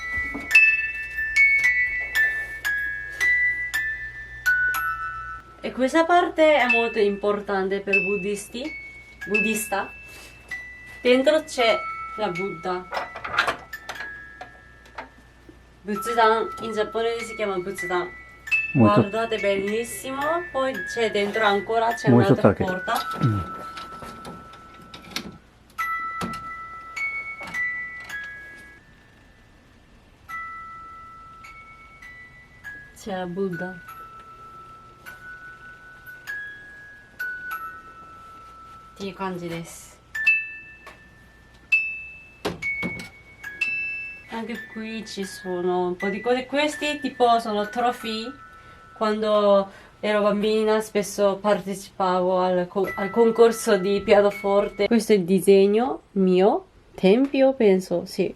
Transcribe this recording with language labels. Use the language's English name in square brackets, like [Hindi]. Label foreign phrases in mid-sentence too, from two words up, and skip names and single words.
[Italian] E questa parte è molto importante per buddista. Dentro c'è la Buddha. Butsudan, in giapponese si chiama Butsudan. [Japanese] もうちょっと。 [Italian] Guardate, bellissimo. Poi c'è dentro ancora, c'è [Japanese] もうちょっと [Italian] un'altra [Japanese] だけ。 [Italian] porta. [Japanese] うん。 [Italian] C'è la Buddha. Ti kanji desu. Anche qui ci sono un po' di cose. Questi tipo sono trofei. Quando ero bambina spesso partecipavo al concorso di pianoforte. Questo è il disegno mio. Tempio, penso, sì.